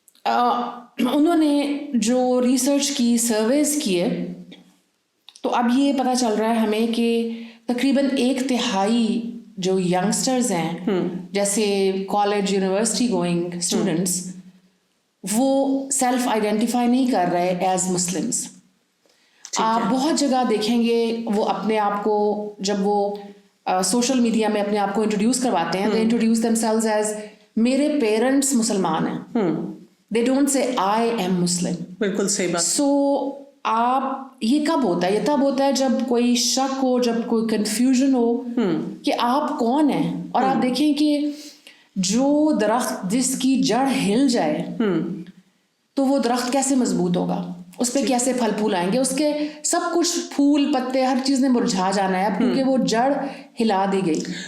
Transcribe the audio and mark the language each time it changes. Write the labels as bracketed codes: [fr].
[ur] انہوں نے جو ریسرچ کی، سرویز کیے، تو اب یہ پتہ چل رہا ہے ہمیں کہ تقریباً 1/3 جو ینگسٹرز ہیں جیسے [en] college university going students, [ur] وہ سیلف آئیڈینٹیفائی نہیں کر رہے [en] As Muslims. [ur] آپ بہت جگہ دیکھیں گے وہ اپنے آپ کو جب وہ سوشل میڈیا میں اپنے آپ کو انٹروڈیوس کرواتے ہیں، [en] they introduce themselves as [ur] میرے پیرنٹس مسلمان ہیں. [en] they don't say I am Muslim. [ur] بالکل صحیح بات. سو آپ یہ کب ہوتا ہے؟ یہ تب ہوتا ہے جب کوئی شک ہو، جب کوئی کنفیوژن ہو کہ آپ کون ہیں. اور آپ دیکھیں کہ جو درخت جس کی جڑ ہل جائے تو وہ درخت کیسے مضبوط ہوگا، اس پہ کیسے پھل پھول آئیں گے، اس کے سب کچھ پھول پتے ہر چیز نے مرجھا جانا ہے اب کیونکہ وہ جڑ ہلا دی گئی.